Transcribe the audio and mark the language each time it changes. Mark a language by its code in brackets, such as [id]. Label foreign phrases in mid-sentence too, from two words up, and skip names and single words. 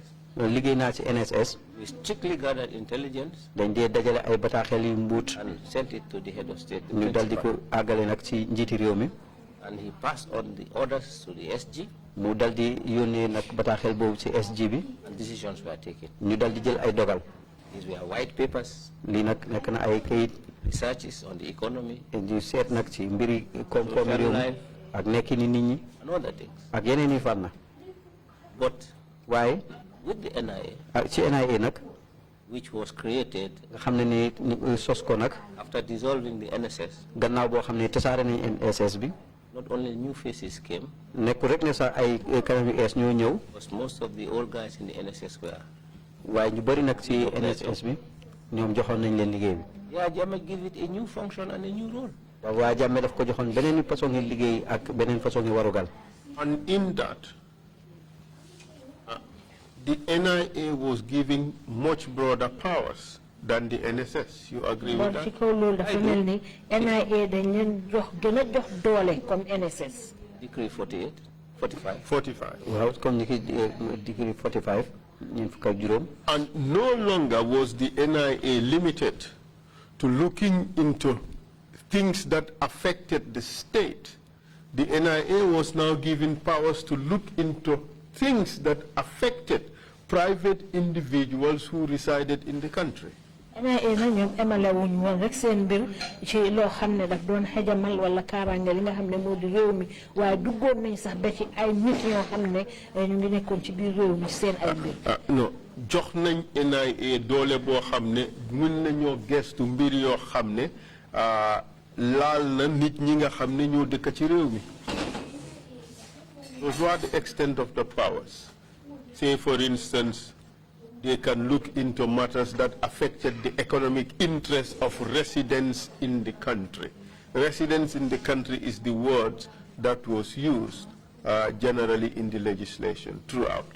[en] We strictly gathered intelligence and sent it to the head of state. And he passed on the orders to the SG. And decisions were taken. These were white papers. researches on the economy, [wo] di seet nag ci mbiri koom-koom [en] social [wo] réew [en] life, [wo] ak nekkini nit ñi [en] and other things. [wo] ak yeneen i fànn. [en] But [wo] waaye [en] with the NIA, [wo] ci NIA nag [en] which was created [wo] nga xam ne ni sos ko nag [en] after dissolving the NSS, [wo] gannaaw boo xam ne tasaare nañ NSS bi [en] not only new faces came, [wo] nekkul rek ne sax ay kanam yu ees ñoo ñëw [en] because most of the old guys in the NSS were. [wo] waaye ñu bëri nag ci NSS bi ñoom joxoon nañ leen liggéey bi. [en] Yeah, Jammeh give it a new function and a new role. [wo] waa Jammeh daf ko joxoon beneen façon ngi liggéey ak beneen façon ngi warugal. [en] And in that, the NIA was giving much broader powers than the NSS. You agree with that? [wo] NIA dañ leen jox gën a jox doole comme NSS. [en] Decree 48, 45. 45. [wo] waaw comme ni ki Decree 45 ñeent fukk ak juróom. [en] And no longer was the NIA limited to looking into things that affected the state. The NIA was now given powers to look into things that affected private individuals who resided in the country. [wo] NIA na ñoom emale wuñ woon rek seen mbir ci loo xam ne daf doon xajamal wala kaaraange li nga xam ne moo di réew mi waaye duggoon nañ sax ba ci ay nit ñoo xam ne ñu ngi nekkoon ci biir réew mi seen ay mbir. non jox nañ NIA doole boo xam ne mën nañoo gestu mbir yoo xam ne laal na nit ñi nga xam ne ñoo dëkk ci réew mi. [en] Those were the extent of the powers. Say, for instance, they can look into matters that affected the economic interests of residents in the country. Residents in the country is the word that was used generally in the legislation throughout.